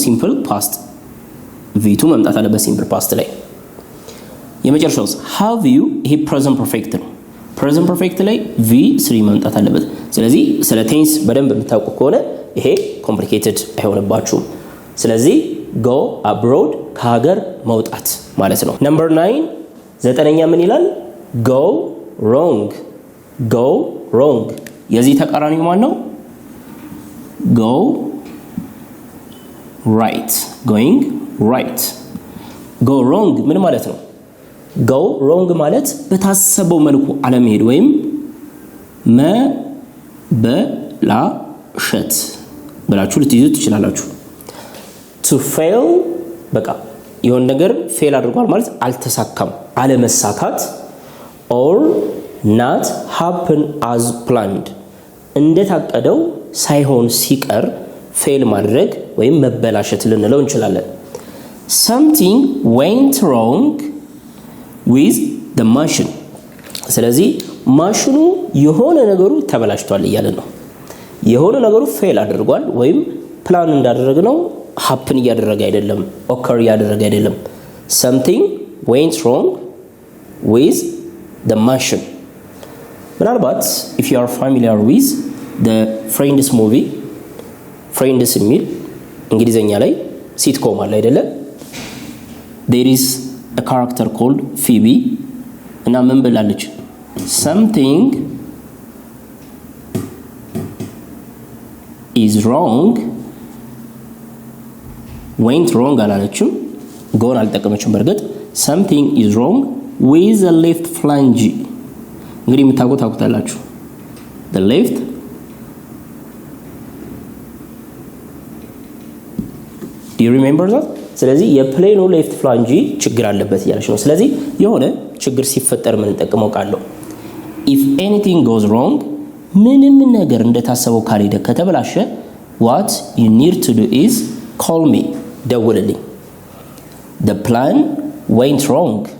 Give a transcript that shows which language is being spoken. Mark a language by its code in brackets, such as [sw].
[am] ሲምፕል ፓስት v2 መምጣት አለበት ሲምፕል ፓስት ላይ። የመጨረሻው have you ይሄ ፕሬዘንት ፐርፌክት ነው። ፕሬዘንት ፐርፌክት ላይ v3 መምጣት አለበት። ስለዚህ ስለ ቴንስ በደንብ የምታውቁ ከሆነ ይሄ ኮምፕሊኬትድ አይሆንባችሁም። ስለዚህ [en] go abroad [am] ከሀገር መውጣት ማለት ነው። ነምበር 9 ዘጠነኛ ምን ይላል? [en] go wrong go wrong [am] የዚህ ተቃራኒው ማን ነው? [en] go right going right go wrong [am] ምን ማለት ነው? go wrong ማለት በታሰበው መልኩ አለመሄድ ወይም መበላሸት ብላችሁ ልትይዙት ትችላላችሁ። [en] to fail [am] በቃ የሆነ ነገር ፌል አድርጓል ማለት አልተሳካም፣ አለመሳካት [en] or not happen as planned [am] እንደታቀደው ሳይሆን ሲቀር ፌል ማድረግ ወይም መበላሸት ልንለው እንችላለን። [en] something went wrong with the machine [am] ስለዚህ ማሽኑ የሆነ ነገሩ ተበላሽቷል እያለን ነው። የሆነ ነገሩ ፌል አድርጓል ወይም ፕላን እንዳደረግነው happen እያደረገ አይደለም፣ occur እያደረገ አይደለም። [en] something went wrong with the machine [am] ምናልባት [en] if you are familiar with the Friends movie [am] Friends የሚል እንግሊዘኛ ላይ ሲትኮም አለ አይደለ? [en] there is a character called Phoebe [am] እና ምን ብላለች? [en] something is wrong went wrong [am] አላለችም፣ ጎን አልጠቀመችም። በርግጥ [en] something is wrong with the left flange [am] እንግዲህ የምታውቁታላችሁ [en] the left do you remember that? [am] ስለዚህ የፕሌኑ ሌፍት ፍላንጂ ችግር አለበት እያለች ነው። ስለዚህ የሆነ ችግር ሲፈጠር ምን እንጠቀመው ቃል ነው? [en] if anything goes wrong [am] ምንም ነገር እንደታሰበው ካልሄደ ከተበላሸ [en] what you need to do is call me [am] ደውልልኝ። [en] the plan went wrong